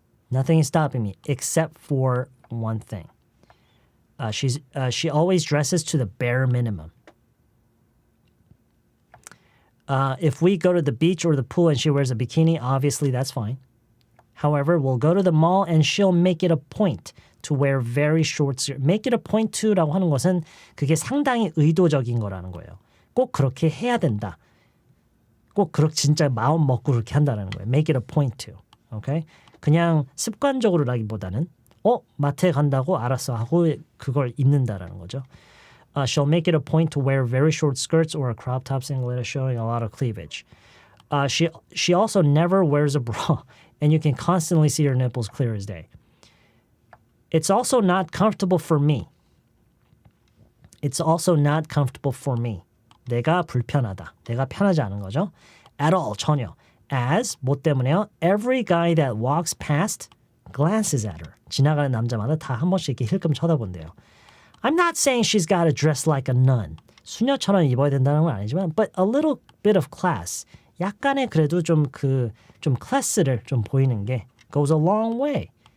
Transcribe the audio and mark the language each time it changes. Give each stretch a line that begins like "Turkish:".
English: Nothing is stopping me except for one thing. She always dresses to the bare minimum. If we go to the beach or the pool and she wears a bikini, obviously that's fine. However, we'll go to the mall and she'll make it a point to wear very short skirts.
Korean: Make it a point to라고 하는 것은 그게 상당히 의도적인 거라는 거예요. 꼭 그렇게 해야 된다. 꼭 그렇게 진짜 마음 먹고 그렇게 한다는 거예요.
English: Make it a point to. Okay?
Korean: 그냥 습관적으로라기보다는 마트에 간다고 알았어 하고 그걸 입는다라는 거죠.
English: She'll make it a point to wear very short skirts or a crop top singlet showing a lot of cleavage. She also never wears a bra and you can constantly see her nipples clear as day. It's also not comfortable for me. It's also not comfortable for me.
Korean: 내가 불편하다. 내가 편하지 않은 거죠.
English: At all,
Korean: 전혀. As, 뭐 때문에요?
English: Every guy that walks past glances at her.
Korean: 지나가는 남자마다 다 한 번씩 이렇게 힐끔 쳐다본대요.
English: I'm not saying she's got to dress like a nun.
Korean: 수녀처럼 입어야 된다는 건 아니지만
English: but a little bit of class.
Korean: 약간의 그래도 좀 클래스를 좀 보이는 게
English: goes a long way.